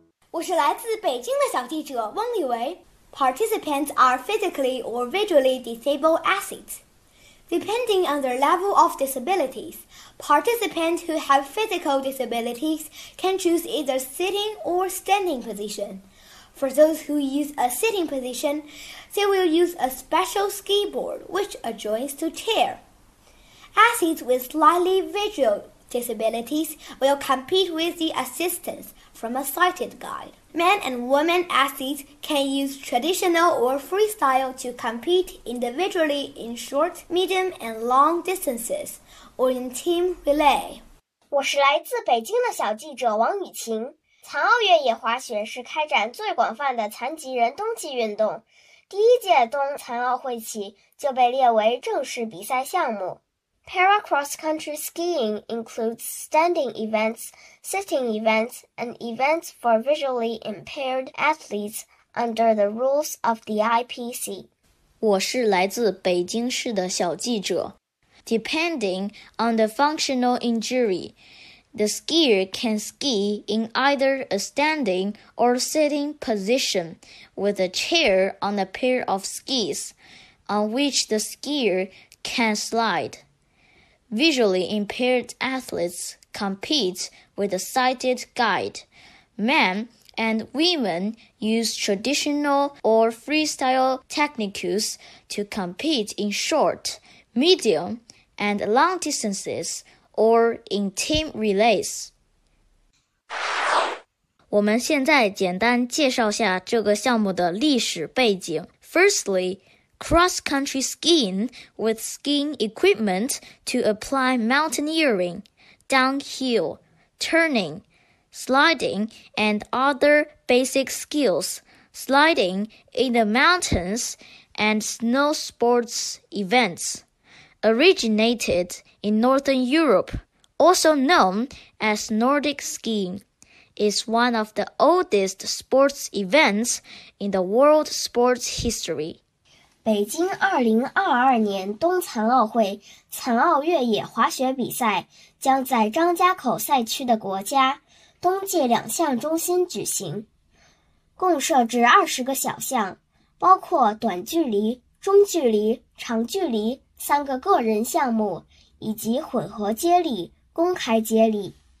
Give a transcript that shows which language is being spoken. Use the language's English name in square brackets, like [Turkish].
[Chinese] 我是来自北京的小记者翁立维。 [English] Participants are physically or visually disabled athletes. Depending on their level of disabilities, participants who have physical disabilities can choose either sitting or standing position. For those who use a sitting position, they will use a special ski board which adjoins to chair. Athletes with slightly visual disabilities will compete with the assistance from a sighted guide. Men and women athletes can use traditional or freestyle to compete individually in short, medium, and long distances, or in team relay. [Chinese] 我是来自北京的小记者王雨晴。残奥越野滑雪是开展最广泛的残疾人冬季运动，第一届冬残奥会起就被列为正式比赛项目。 [English] Para cross-country skiing includes standing events, sitting events, and events for visually impaired athletes under the rules of the IPC. [Chinese] 我是来自北京市的小记者。 [English] Depending on the functional injury, the skier can ski in either a standing or sitting position with a chair on a pair of skis, on which the skier can slide. Visually impaired athletes compete with a sighted guide. Men and women use traditional or freestyle technicals to compete in short, medium, and long distances or in team relays. [Chinese] 我们现在简单介绍下这个项目的历史背景。 [English] Firstly, cross-country skiing with skiing equipment to apply mountaineering, downhill, turning, sliding, and other basic skills, sliding in the mountains and snow sports events, originated in Northern Europe, also known as Nordic skiing. Is one of the oldest sports events in the world sports history. [Chinese] 北京2022年冬残奥会残奥越野滑雪比赛将在张家口赛区的国家冬季两项中心举行，共设置20个小项，包括短距离、中距离、长距离三个个人项目，以及混合接力、公开接力。